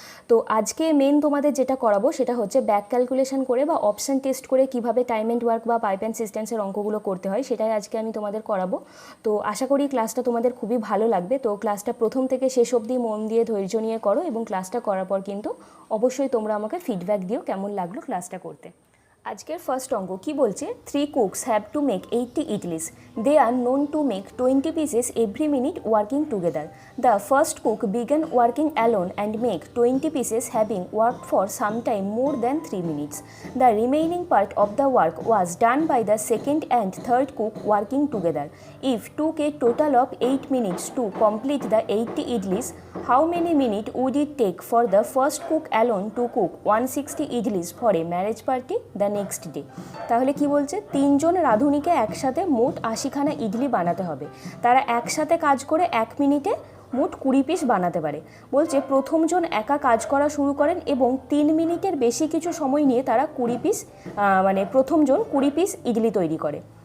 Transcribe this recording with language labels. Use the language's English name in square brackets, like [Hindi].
[Bangla] তো আজকে মেন তোমাদের যেটা করাবো সেটা হচ্ছে ব্যাক ক্যালকুলেশন করে বা অপশান টেস্ট করে কিভাবে টাইম অ্যান্ড ওয়ার্ক বা পাইপ অ্যান্ড সিস্টেমসের অঙ্কগুলো করতে হয় সেটাই আজকে আমি তোমাদের করাবো। তো আশা করি ক্লাসটা তোমাদের খুবই ভালো লাগবে। তো ক্লাসটা প্রথম থেকে শেষ অবধি মন দিয়ে ধৈর্য নিয়ে করো এবং ক্লাসটা করার পর কিন্তু অবশ্যই তোমরা আমাকে ফিডব্যাক দিও কেমন লাগলো ক্লাসটা করতে। আজকের ফার্স্ট অঙ্ক কি বলছে, [English] 3 cooks have to make 80 idlis. They are known to make 20 pieces every minute working together. The first cook began working alone and make 20 pieces having worked for some time more than 3 minutes. The remaining part of the work was done by the second and third cook working together. If took a total of 8 minutes to complete the 80 idlis, how many minutes would it take for the first cook alone to cook 160 idlis for a marriage party the next day? [Bangla] তাহলে কি বলছে, তিনজন রাঁধুনিকে একসাথে মোট 80খানা ইডলি বানাতে হবে। তারা একসাথে কাজ করে 1 মিনিটে মোট 20 পিস বানাতে পারে। বলছে প্রথমজন একা কাজ করা শুরু করেন এবং 3 মিনিটের বেশি কিছু সময় নিয়ে তারা 20 পিস প্রথমজন 20 পিস ইডলি তৈরি করে।